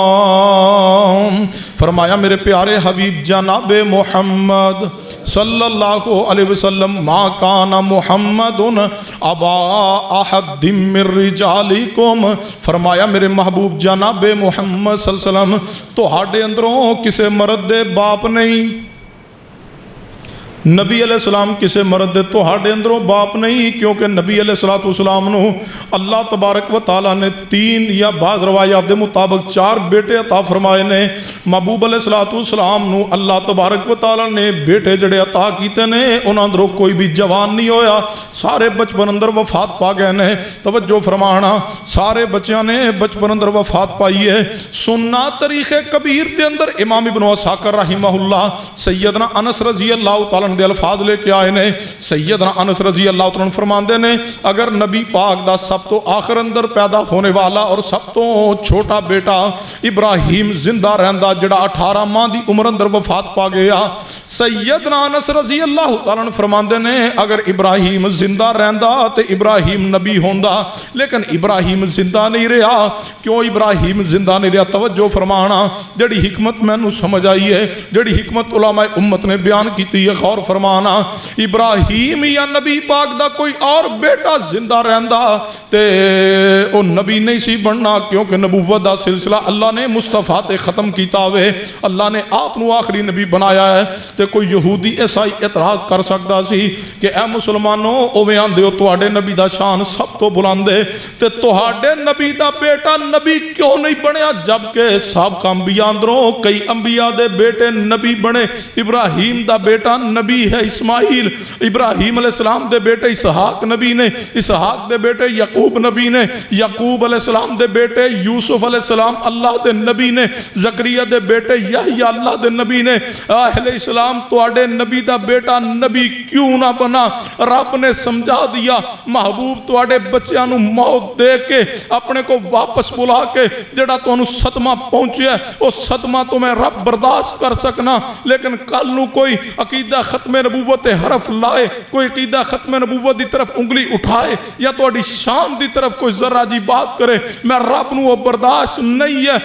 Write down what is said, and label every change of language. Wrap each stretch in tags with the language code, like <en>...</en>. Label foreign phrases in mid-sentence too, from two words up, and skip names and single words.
<pa>فرمایا میرے پیارے حبیب جناب محمد</pa> <ar>صلی اللہ علیہ وسلم ما کان محمد ابا احد من رجالکم،</ar> <pa>فرمایا میرے محبوب جناب محمد</pa> <ar>صلی اللہ علیہ وسلم</ar> <pa>تو ہاڑے اندروں کسے مرد دے باپ نہیں، نبی</pa> <ar>علیہ السلام</ar> <pa>کسے مرد دے تو ہاڑے اندروں باپ نہیں، کیونکہ نبی علیہ السلام نو</pa> <ar>اللہ تبارک و تعالیٰ</ar> <pa>نے 3 یا بعض روایات دے مطابق 4 بیٹے عطا فرمائے نے۔ محبوب</pa> <ar>علیہ السلام</ar> <pa>نو</pa> <ar>اللہ تبارک و تعالیٰ</ar> <pa>نے بیٹے جڑے عطا کیتے نے، انہاں اندروں کوئی بھی جوان نہیں ہویا، سارے بچپن اندر وفات پا گئے نے۔ توجہ فرمانا، سارے بچیاں نے بچپن اندر وفات پائی ہے۔ سننا تاریخ کبیر دے اندر امام ابن عساکر</pa> <ar>رحمہ اللہ</ar> <pa>سیدنا انس</pa> <ar>رضی اللہ تعالیٰ</ar> <pa>پڑھن دے الفاظ لے کے آئے نے۔ سیدنا انس</pa> <ar>رضی اللہ تعالیٰ عنہ</ar> <pa>فرماندے نے اگر نبی پاک دا سب تو آخر اندر پیدا ہونے والا اور سب تو چھوٹا بیٹا ابراہیم زندہ رہندا جڑا 18 ماہ دی عمر اندر وفات پا گیا، سیدنا انس</pa> <ar>رضی اللہ تعالیٰ عنہ</ar> <pa>فرماندے نے اگر ابراہیم زندہ رہندا تے ابراہیم نبی ہوندا، لیکن ابراہیم زندہ نہیں رہا۔ کیوں ابراہیم زندہ نہیں رہا؟ توجہ فرمانا، جڑی حکمت میں نو سمجھ آئی ہے، جڑی حکمت علماء امت نے بیان کیتی ہے، غور فرمانا۔ ابراہیم یا نبی پاک دا کوئی اور بیٹا زندہ رہندا تے او نبی نہیں سی بننا، کیونکہ نبوت دا سلسلہ اللہ نے مصطفیٰ تے ختم کیتا ہوئے، اللہ نے آپ نو آخری نبی بنایا ہے۔ تے کوئی یہودی ایسا اعتراض کر سکتا سی کہ اے مسلمانوں اوویں آندے ہو تواڈے نبی دا شان سب تو بلند ہے تے تواڈے نبی دا بیٹا نبی کیوں نہیں بنیا؟ جبکہ سابقہ انبیاء اندروں کئی انبیاء دے بیٹے نبی بنے۔ ابراہیم دا بیٹا نبی ہے اسماعیل، ابراہیم</pa> <ar>علیہ السلام</ar> <pa>دے بیٹے اسحاق نبی نے، اسحاق دے بیٹے یعقوب نبی نے، یعقوب</pa> <ar>علیہ السلام</ar> <pa>دے بیٹے یوسف</pa> <ar>علیہ السلام</ar> <pa>اللہ دے نبی نے، زکریا دے بیٹے یحییٰ اللہ دے نبی نے۔ اہل اسلام تواڈے نبی دا بیٹا نبی کیوں نہ بنا؟ رب نے سمجھا دیا، محبوب تواڈے بچیاں نو موت دے کے اپنے کو واپس بلا کے جڑا تانوں صدمہ پہنچیا ہے وہ صدمہ تو میں رب برداشت کر سکنا، لیکن کل نو کوئی عقیدہ ختم نبوت حرف لائے، کوئی عقیدہ ختم نبوت دی طرف انگلی اٹھائے یا تواڈی شان دی طرف کوئی ذرہ جی بات کرے، میں رب نو برداشت نہیں ہے۔</pa>